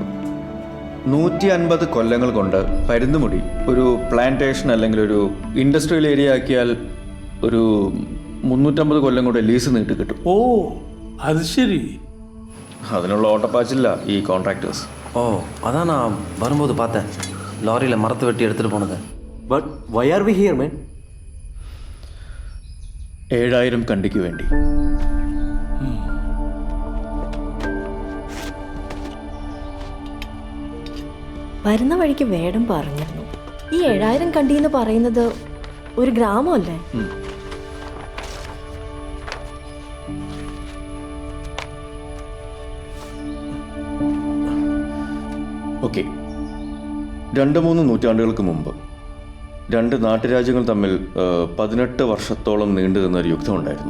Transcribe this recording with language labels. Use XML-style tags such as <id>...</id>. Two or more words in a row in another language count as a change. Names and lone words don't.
<ml>150 കൊല്ലങ്ങൾ കൊണ്ട് പരുന്തുമുടി ഒരു പ്ലാന്റേഷൻ അല്ലെങ്കിൽ ഒരു</ml> <en>industrial area</en> <ml>ആക്കിയാൽ ഒരു 350 കൊല്ലം കൂടെ ലീസ് നീട്ടി കിട്ടും. ഓ, അത് ശരി. അതിനുള്ള ഓട്ടപ്പാച്ചില്ല ഈ കോൺട്രാക്ടേഴ്സ്. ഓ, അതാണ് വരുമ്പോൾ</ml> <ta>பார்த்தேன் லாரியில் மரத்தை வெட்டி எடுத்துகிட்டு போனது.</ta> <en>But why are we here, man?</en> <ml>7000 കണ്ടിക്ക് വേണ്ടി. വരുന്ന വഴിക്ക് വേടം പറഞ്ഞിരുന്നു ഈ 7000 കണ്ടി എന്ന് പറയുന്നത് ഒരു ഗ്രാമമല്ലേ? ഓക്കെ, 2-3 നൂറ്റാണ്ടുകൾക്ക് മുമ്പ് 2 നാട്ടുരാജ്യങ്ങൾ തമ്മിൽ 18 വർഷത്തോളം നീണ്ടു നിന്നൊരു യുദ്ധം ഉണ്ടായിരുന്നു.</ml>